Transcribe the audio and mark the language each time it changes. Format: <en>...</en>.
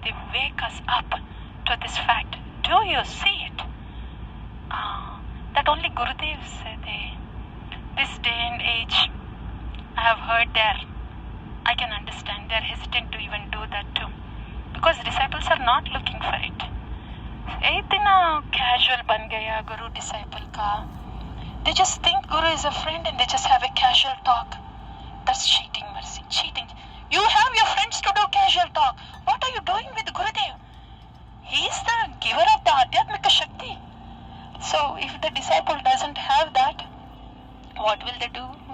<en>They wake us up to this fact. Do you see it? That only Gurudev said. This day and age, I have heard I can understand they're hesitant to even do that too. Because disciples are not looking for it.</en> <hi>इतना casual बन गया गुरु disciple का.</hi> <en>They just think Guru is a friend and they just have a casual talk. That's cheating, Mercy. Cheating. You have your friends to do casual talk. What are you doing with Gurudev? He is the giver of the Adhyatmika Shakti. So if the disciple doesn't have that, what will they do?</en>